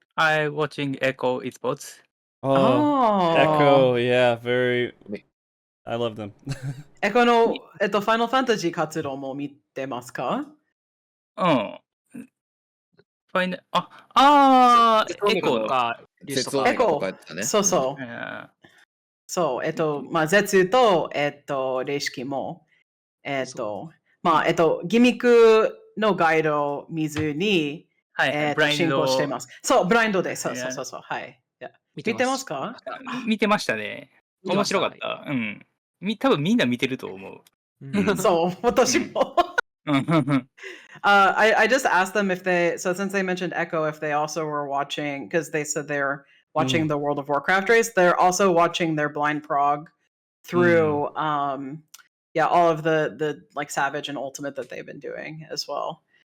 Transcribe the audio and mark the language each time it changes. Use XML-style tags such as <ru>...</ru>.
<en>I watching Echo Esports. Echo, yeah, I love them.</en> <ja>エコの、ファイナルファンタジー活動も見てますか？ファイナル、エコか、エコ、そう。そう、まあ、絶と、レシキも、まあ、ギミックのガイドを見ずに、進行しています。そう、ブラインドです。そう、はい。見てますか？見てましたね。面白かった。多分みんな見てると思う。そう、私も。</ja> <en>I just asked them if since they mentioned Echo, if they also were watching, because they said they're watching the World of Warcraft race, they're also watching their blind prog through all of the like Savage and Ultimate that they've been doing as well.</en>